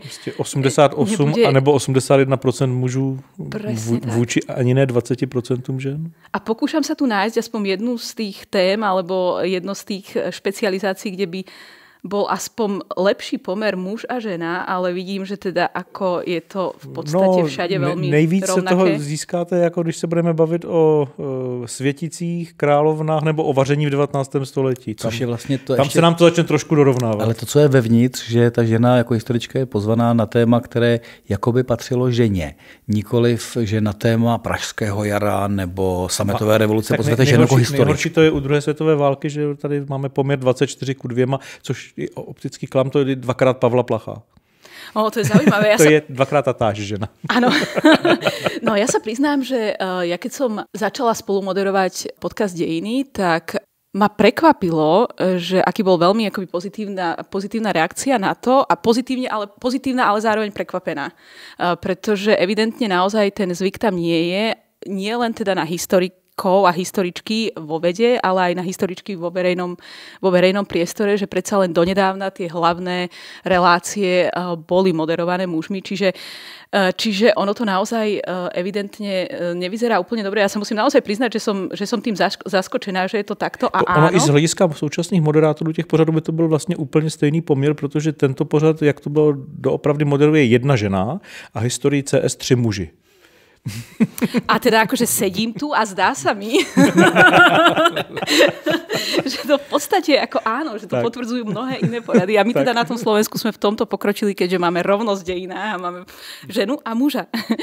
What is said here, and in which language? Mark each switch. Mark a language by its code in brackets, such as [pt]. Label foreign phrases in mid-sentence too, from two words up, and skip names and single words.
[cs] 88 anebo 81% mužů vůči ani ne 20% žen? [sk] A pokúšam sa tu nájsť aspoň jednu z tých tém alebo jedno z tých špecializácií, kde by bol aspoň lepší pomer muž a žena, ale vidím, že teda ako je to v podstate všade veľmi [cs] nejvíc [sk] rovnaké. [cs] Se toho získáte, jako když se budeme bavit o světicích, královnách nebo o vaření v 19. století. Což je vlastně to tam ještě... se nám to začne trošku dorovnávat. Ale to, co je vevnitř, že ta žena jako historička je pozvaná na téma, které jakoby patřilo ženě. Nikoliv, že na téma Pražského jara nebo sametové revoluce pozvete ženu jako historičku. Nejhorší to je u druhé světové války, že tady máme poměr 24:2, což optický klam, to je 2x Pavla Placha. [sk] To je zaujímavé. [cs] To je 2x tatáž žena. [sk] Áno. No ja sa priznám, že ja keď som začala spolumoderovať podcast Dejiny, tak ma prekvapilo, že aký bol veľmi akoby pozitívna reakcia na to a pozitívna, ale zároveň prekvapená. Pretože evidentne naozaj ten zvyk tam nie je, nie len teda na historikov a historičky vo vede, ale aj na historičky vo verejnom priestore, že predsa len donedávna tie hlavné relácie boli moderované mužmi, čiže ono to naozaj evidentne nevyzerá úplne dobre. Ja sa musím naozaj priznať, že som tým zaskočená, že je to takto a áno. [cs] Ono i z hlediska současných moderátorů těch pořadů by to byl vlastně úplně stejný poměr, protože tento pořad, jak to bylo doopravdy moderuje jedna žena a historii CS 3 muži. [sk] A teda akože sedím tu a zdá sa mi, že to v podstate ako áno, že to potvrdzujú mnohé iné porady. A my teda na tom Slovensku sme v tomto pokročili, keďže máme rovnosť v dejinách a máme ženu a muža.